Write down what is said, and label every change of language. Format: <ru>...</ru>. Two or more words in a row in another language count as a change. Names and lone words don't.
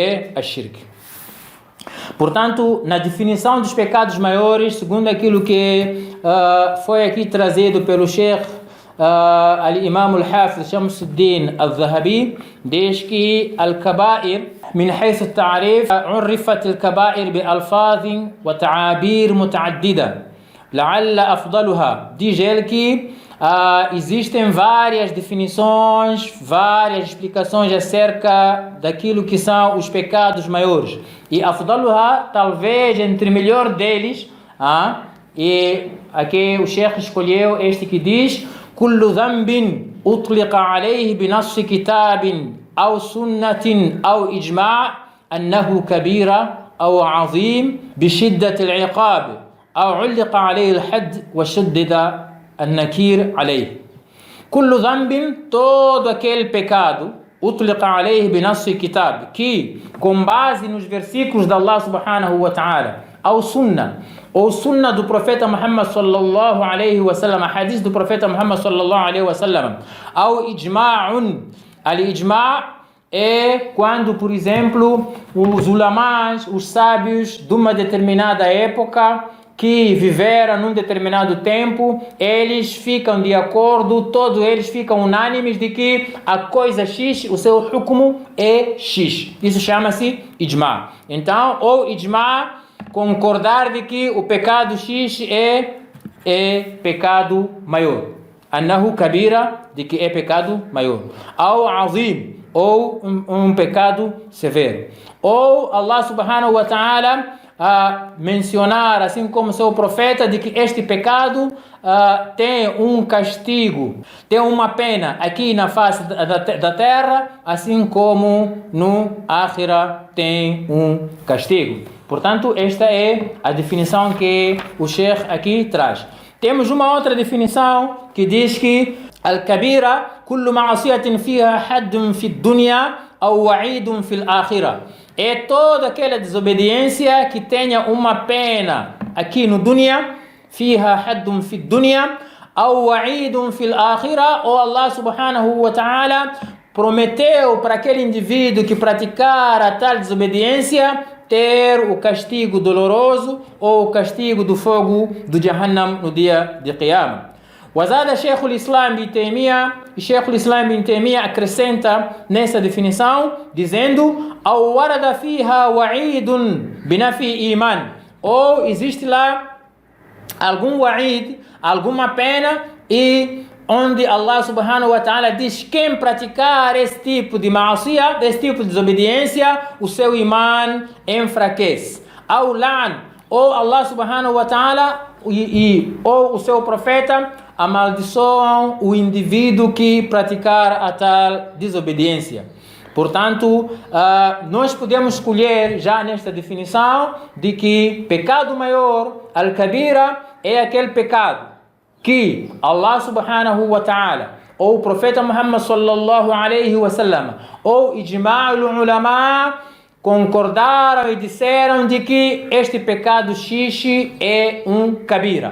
<pt>Portanto, na definição dos pecados maiores, segundo aquilo que foi aqui trazido pelo Sheikh al-Imam al-Hafiz Shamsuddin al-Zahabi, diz que</pt> <ar>al-Kaba'ir, من حيث التعريف عرفت الكبائر بألفاظ وتعابير متعددة لعل أفضلها.</ar> <pt>Diz ele que existem várias definições, várias explicações acerca daquilo que são os pecados maiores. E afdaluha, talvez entre o melhor deles, e aqui o Sheikh escolheu este que diz:</pt> <ar>كل ذنب أطلق عليه بنص كتاب أو سنة أو إجماع أنه كبيرة أو عظيم بشدة العقاب أو علق عليه الحد وشدد النكير عليه. كل ذنب,</ar> <pt>todo aquele pecado,</pt> <ar>أطلق عليه بنص كتاب,</ar> <pt>que com base nos versículos de Allah</pt> <ar>سبحانه وتعالى</ar> <pt>ao sunnah, ou sunnah do profeta Muhammad</pt> <ar>صلى الله عليه وسلم,</ar> <pt>hadith do profeta Muhammad</pt> <ar>صلى الله عليه وسلم,</ar> <pt>ao ijma'un. Al-ijma' é quando, por exemplo, os ulamás, os sábios de uma determinada época que viveram num determinado tempo, eles ficam de acordo, todos eles ficam unânimes de que a coisa X, o seu hukmu é X. Isso chama-se ijma'. Então, ou ijma', concordar de que o pecado X é pecado maior.</pt> <ar>أنه كبيرة,</ar> <pt>de que é pecado maior. Ou azim, ou um pecado severo. Ou Allah</pt> <ar>سبحانه وتعالى</ar> <pt>mencionar, assim como seu profeta, de que este pecado tem um castigo, tem uma pena aqui na face da terra, assim como no Akhira tem um castigo. Portanto, esta é a definição que o Sheikh aqui traz. Temos uma outra definição que diz que</pt> <ar>الكبيرة كل معصية فيها حد في دنيا أو وعيد في الآخرة.</ar> <pt>É toda aquela desobediência que tenha uma pena aqui no dunya,</pt> <ar>فيها حد في دنيا أو وعيد في الآخرة,</ar> <pt>ou Allah</pt> <ar>سبحانه وتعالى</ar> <pt>prometeu para aquele indivíduo que praticar a tal desobediência ter o castigo doloroso ou o castigo do fogo do Jahannam no dia de Qiyamah. Wazada Sheikh al-Islam bin Taymiyyah, Sheikh al-Islam bin Taymiyyah acrescenta nessa definição, dizendo:</pt> <ar>"أو ورد فيها وعيد بنفي إيمان",</ar> <pt>ou existe lá algum wa'id, alguma pena, e onde Allah</pt> <ar>سبحانه وتعالى</ar> <pt>diz: quem praticar esse tipo de ma'asiyah, esse tipo de desobediência, o seu iman enfraquece.</pt> <ar>أو لعن,</ar> <pt>ou Allah</pt> <ar>سبحانه وتعالى</ar> <pt>ou o seu profeta amaldiçoam o indivíduo que praticar a tal desobediência. Portanto, nós podemos escolher já nesta definição de que pecado maior, al-kabira, é aquele pecado que Allah</pt> <ar>سبحانه وتعالى</ar> <pt>ou o profeta Muhammad</pt> <ar>صلى الله عليه وسلم</ar> <pt>ou</pt> <ar>إجماع العلماء</ar> <pt>concordaram e disseram de que este pecado X é um kabira.</pt>